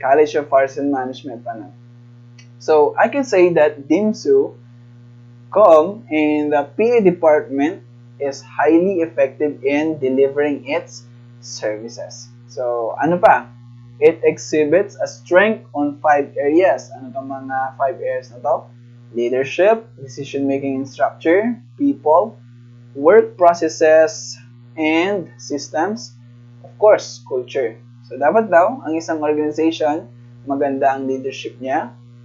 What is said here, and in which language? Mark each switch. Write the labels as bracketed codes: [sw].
[en] College of Arts and Management pa na. So, I can say that DIMSO in the PA department is highly effective in delivering its services. [tl] So, ano pa? [en] It exhibits a strength on 5 areas. [tl] Ano itong mga 5 areas na to? [en] Leadership, decision-making and structure, people, work processes, and systems, of course, culture. [tl] So, dapat daw, ang isang organization, maganda ang leadership niya.